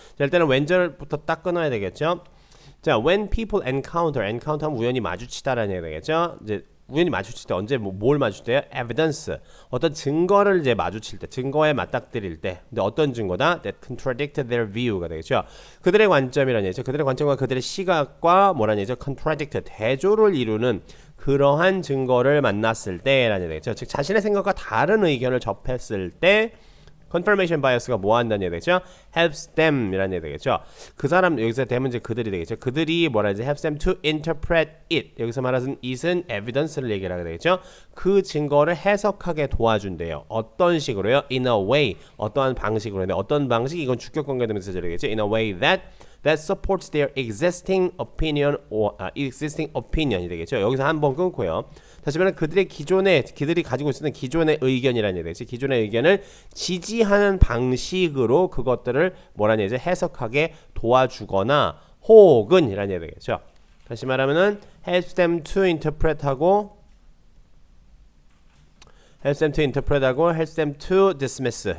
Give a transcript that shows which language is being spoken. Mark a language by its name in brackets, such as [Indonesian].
[Korean] 자, 일단은 왼절부터 딱 끊어야 되겠죠. 자, [English] when people encounter [Korean] 하면 우연히 마주치다라는 얘기가 되겠죠. 이제 우연히 마주칠 때 언제 뭘 마주칠 때요? [English] evidence. [Korean] 어떤 증거를 이제 마주칠 때, 증거에 맞닥뜨릴 때. 근데 어떤 증거다? [English] that contradict their view가 [Korean] 되겠죠. 그들의 관점이라는 얘기죠. 그들의 관점과 그들의 시각과 뭐라는 얘기죠? contradict, 대조를 이루는 그러한 증거를 만났을 때라는 얘기죠. 즉 자신의 생각과 다른 의견을 접했을 때 confirmation bias가 뭐 한다는 얘기 되겠죠? [English] helps them [Korean] 이라는 얘기 되겠죠. 그 사람 여기서 되면 이제 그들이 되겠죠. 그들이 뭐라 하지? [English] helps them to interpret it. [Korean] 여기서 말하는 it은 evidence를 얘기를 하게 되겠죠. 그 증거를 해석하게 도와준대요. 어떤 식으로요? [English] in a way. [Korean] 어떠한 방식으로. 어떤 방식? 이건 주격 관계 되면서 되겠죠. [English] in a way that supports their existing opinion or existing opinion이 [Korean] 되겠죠. 여기서 한번 끊고요. 다시 말하면 그들이 가지고 있는 기존의 의견이라는 얘기죠. 기존의 의견을 지지하는 방식으로 그것들을 뭐라는 얘기죠? 해석하게 도와주거나 혹은 이라는 얘기죠. 다시 말하면은 [English] helps them to interpret 하고 helps them to interpret 하고 helps them to dismiss.